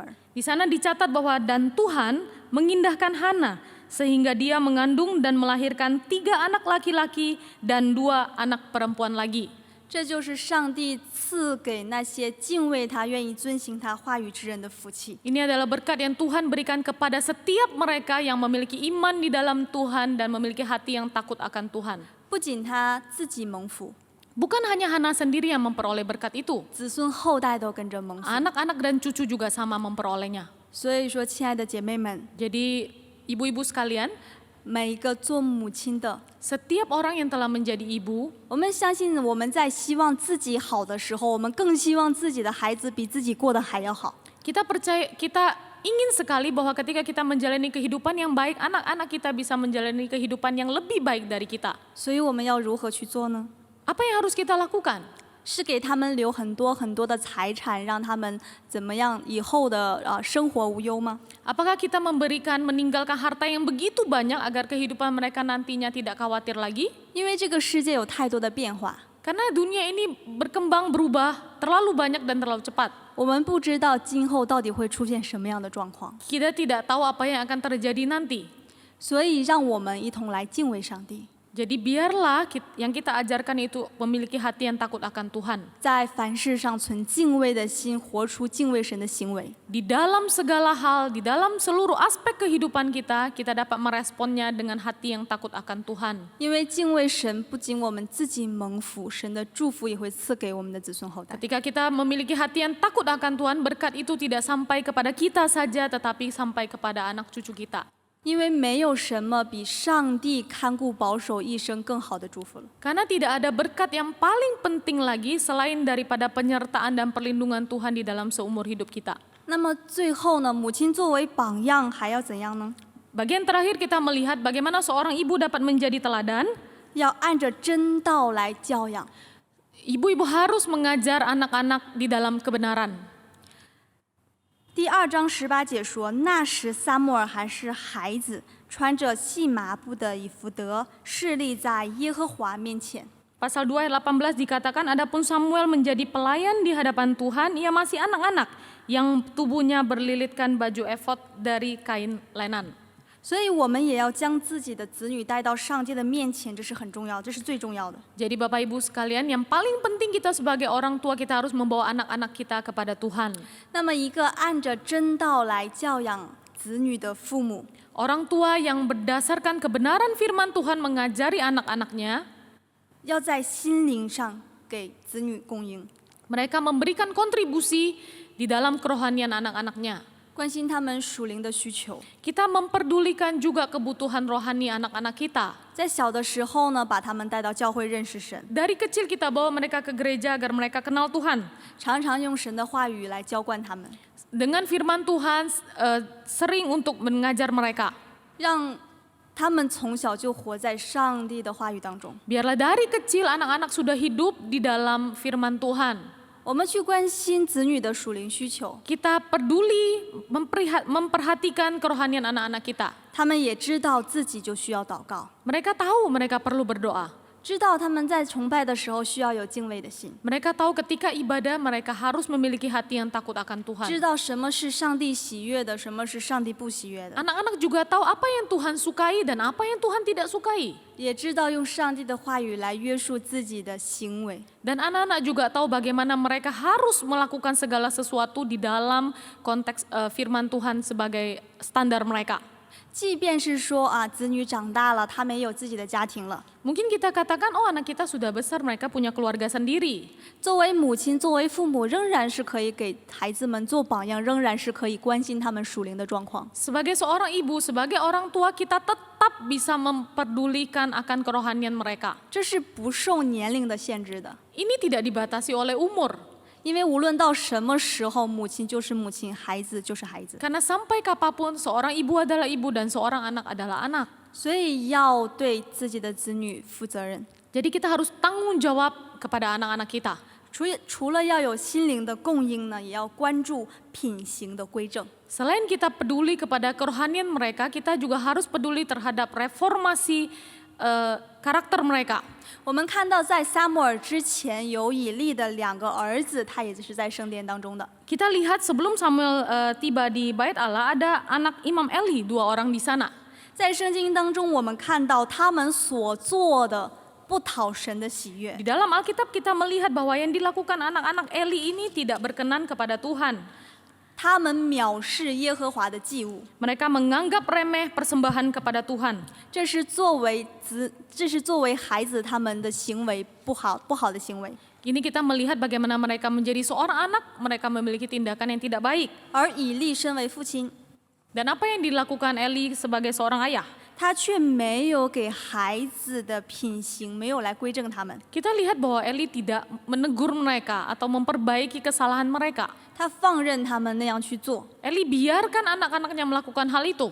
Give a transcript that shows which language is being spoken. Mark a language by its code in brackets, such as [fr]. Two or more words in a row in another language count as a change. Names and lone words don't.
[id] di sana dicatat bahwa dan Tuhan mengindahkan Hana sehingga dia mengandung dan melahirkan 3 anak laki-laki dan 2 anak perempuan lagi. [zh] 这就是上帝赐给那些敬畏他、愿意遵行他话语之人的福气。 [id] Ini adalah berkat yang Tuhan berikan kepada setiap mereka yang memiliki iman di dalam Tuhan dan memiliki hati yang takut akan Tuhan. [zh] 不仅他自己蒙福， [id] Bukan hanya Hana sendiri yang memperoleh berkat itu, [zh] 子孙后代都跟着蒙福。 [id] anak-anak dan cucu juga sama memperolehnya. [zh] 所以说，亲爱的姐妹们， [id] Jadi ibu-ibu sekalian, [zh] 每一个做母亲的， [id] Setiap orang yang telah menjadi ibu, [zh] 我们相信我们在希望自己好的时候，我们更希望自己的孩子比自己过得还要好。 [id] kita ingin sekali bahwa ketika kita menjalani kehidupan yang baik, anak-anak kita bisa menjalani kehidupan yang lebih baik dari kita. [zh] 所以我们要如何去做呢？ [id] Apa yang harus kita lakukan? [zh] 是给他们留很多很多的财产，让他们怎么样以后的生活无忧吗？ [id] Apakah kita meninggalkan harta yang begitu banyak agar kehidupan mereka nantinya tidak khawatir lagi? [zh] 因为这个世界有太多的变化， [id] Karena dunia ini berkembang, berubah terlalu banyak dan terlalu cepat. [zh] 我们不知道今后到底会出现什么样的状况， [id] Kita tidak tahu apa yang akan terjadi nanti. [zh] 所以让我们一同来敬畏上帝， [id] Jadi biarlah yang kita ajarkan itu memiliki hati yang takut akan Tuhan. [zh] 在凡事上存敬畏的心，活出敬畏神的行为。 [id] Di dalam segala hal, di dalam seluruh aspek kehidupan kita, kita dapat meresponnya dengan hati yang takut akan Tuhan. [zh] 因为敬畏神，不仅我们自己蒙福，神的祝福也会赐给我们的子孙后代。 [id] Ketika kita memiliki hati yang takut akan Tuhan, berkat itu tidak sampai kepada kita saja, tetapi sampai kepada anak cucu kita. [zh] 因为没有什么比上帝看顾保守一生更好的祝福了。 [id] Karena tidak ada berkat yang paling penting lagi selain daripada penyertaan dan perlindungan Tuhan di dalam seumur hidup kita. [zh] 那么最后呢，母亲作为榜样还要怎样呢？ [id] Bagian terakhir kita melihat bagaimana seorang ibu dapat menjadi teladan. [zh] 要按着真道来教养。 [id] Ibu-ibu harus mengajar anak-anak di dalam kebenaran. [zh] 第2章18节说：“那时撒母耳还是孩子，穿着细麻布的以弗得，侍立在耶和华面前。” [id] Pasal 2 ayat 18 dikatakan, adapun Samuel menjadi pelayan di hadapan Tuhan, ia masih anak-anak yang tubuhnya berlilitkan baju efod dari kain lenan. [zh] 所以我们也要将自己的子女带到上帝的面前，这是很重要，这是最重要的。 [id] Jadi Bapak Ibu sekalian, yang paling penting kita sebagai orang tua, kita harus membawa anak-anak kita kepada Tuhan. [zh] 那么一个按着真道来教养子女的父母， [id] Orang tua yang berdasarkan kebenaran firman Tuhan mengajari anak-anaknya, [zh] 要在心灵上给子女供应， [id] mereka memberikan kontribusi di dalam kerohanian anak-anaknya. [zh] 关心他们属灵的需求。 [id] Kita memperdulikan juga kebutuhan rohani anak-anak kita. [zh] 在小的时候呢，把他们带到教会认识神， [id] Dari kecil kita bawa mereka ke gereja agar mereka kenal Tuhan. [zh] 常常用神的话语来浇灌他们， [id] Dengan firman Tuhan sering untuk mengajar mereka. [zh] 让他们从小就活在上帝的话语当中。 [id] Biarlah dari kecil anak-anak sudah hidup di dalam firman Tuhan. [zh] 我们去关心子女的属灵需求， [id] Kita peduli memperhatikan kerohanian anak-anak kita. [zh] 他们也知道自己就需要祷告， [id] Mereka tahu mereka perlu berdoa. [zh] 知道他们在崇拜的时候需要有敬畏的心， [id] Mereka tahu ketika ibadah mereka harus memiliki hati yang takut akan [zh] 知 [id] Tuhan. [zh] 道什么是上帝喜悦的，什么是上帝不喜悦的， [id] Anak-anak juga tahu apa yang Tuhan sukai dan apa yang Tuhan tidak sukai. [zh] 也知道用上帝的话语来约束自己的行为。 [id] Dan anak-anak juga tahu bagaimana mereka harus melakukan segala sesuatu di dalam konteks firman Tuhan sebagai standar mereka. [zh] 即便是说子女长大了，他们也有自己的家庭了， [id] Mungkin kita katakan, oh anak kita sudah besar, mereka punya keluarga sendiri. [zh] 作为母亲，作为父母，仍然是可以给孩子们做榜样，仍然是可以关心他们属灵的状况。 [id] Sebagai seorang ibu, sebagai orang tua, kita tetap bisa memperdulikan akan kerohanian mereka. [zh] 这是不受年龄的限制的， [id] Ini tidak dibatasi oleh umur. [zh] 因为无论到什么时候，母亲就是母亲，孩子就是孩子， [id] Karena sampai kapanpun seorang ibu adalah ibu dan seorang anak adalah anak. [zh] 所以要对自己的子女负责任。 [id] Jadi kita harus tanggung jawab kepada anak-anak kita. [zh] 除了要有心灵的供应呢，也要关注品行的归正。 [id] Selain kita peduli kepada kerohanian mereka, kita juga harus peduli terhadap reformasi karakter mereka. [zh] 我们看到在撒母耳之前有以利的2个儿子，他也是在圣殿当中的。 [id] Kita lihat sebelum Samuel tiba di Bait Allah, ada anak Imam Eli, 2 orang di sana. [zh] 在圣经当中，我们看到他们所做的不讨神的喜悦 [id] Di，dalam Alkitab kita melihat bahwa yang dilakukan anak-anak Eli ini tidak berkenan kepada Tuhan. [zh] 他们藐视耶和华的祭物， [id] Mereka menganggap remeh persembahan kepada Tuhan. [zh] 这是作为孩子他们的行为不好的行为。 [id] Ini kita melihat bagaimana mereka menjadi seorang anak, mereka memiliki tindakan yang tidak baik. [zh] 而以利身为父亲， [id] Dan apa yang dilakukan Eli sebagai seorang ayah? [zh] 他却没有给孩子的品行，没有来规正他们。 [id] Kita lihat bahwa Eli tidak menegur mereka atau memperbaiki kesalahan mereka. [zh] 他放任他们那样去做， [id] Eli biarkan anak-anaknya melakukan hal itu.